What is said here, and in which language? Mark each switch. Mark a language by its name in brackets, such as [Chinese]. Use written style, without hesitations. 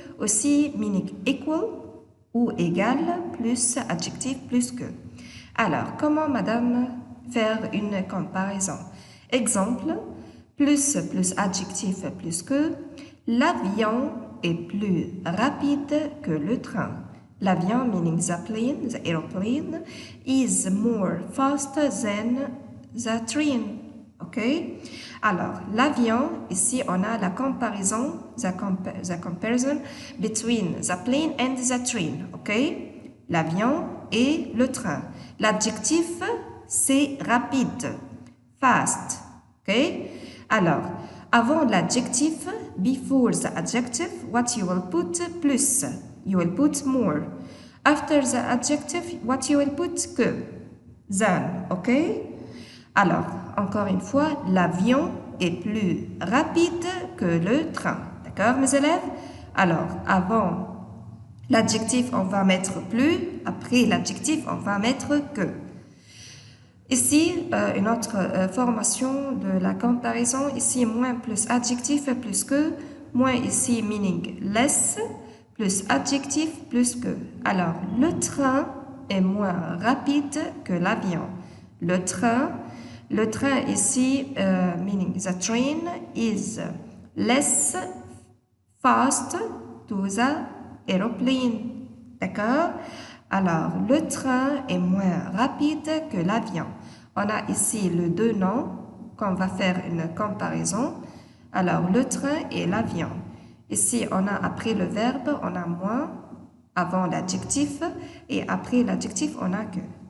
[French] Aussi, [English] meaning equal [French] ou égal, plus adjectif, plus que. Alors, comment, madame, faire une comparaison? Exemple, plus adjectif, plus que. L'avion est plus rapide que le train. [English] L'avion, meaning the airplane, is more faster than the train. [French] OK? Alors, l'avion, ici, on a la comparaison, [English] the comparison between the plane and the train. [French] OK? L'avion et le train. L'adjectif, c'est rapide, fast. [English] OK? [French] Alors, avant l'adjectif, [English] before the adjective, what you will put? Plus. You will put more. After the adjective, what you will put? Que. Than. OK? [French] Alors, encore une fois, l'avion est plus rapide que le train. D'accord, mes élèves? Alors, avant l'adjectif, on va mettre plus. Après l'adjectif, on va mettre que. Ici, une autre formation de la comparaison. Ici, moins plus adjectif plus que. Moins ici, [English] meaning less, [French] plus adjectif plus que. Alors, le train est moins rapide que l'avion. Le train ici, [English] meaning the train is less fast to the aeroplane. [French] D'accord? Alors, le train est moins rapide que l'avion. On a ici les deux noms qu'on va faire une comparaison. Alors, le train et l'avion. Ici, on a après le verbe, on a moins, avant l'adjectif, et après l'adjectif, on a que.